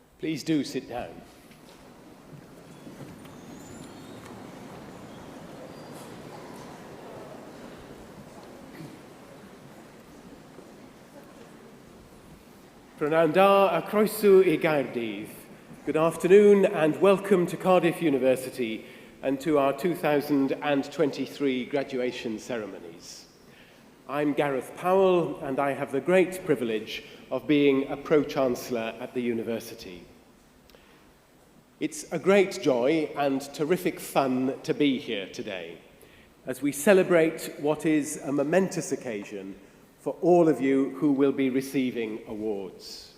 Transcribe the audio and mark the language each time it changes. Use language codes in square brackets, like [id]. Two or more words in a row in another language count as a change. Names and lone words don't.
[en] Please do sit down. [cy] Prynawn da a croeso I Gaerdydd. [en] Good afternoon and welcome to Cardiff University and to our 2023 graduation ceremonies. I'm Gareth Powell and I have the great privilege of being a Pro-Chancellor at the university. It's a great joy and terrific fun to be here today as we celebrate what is a momentous occasion for all of you who will be receiving awards.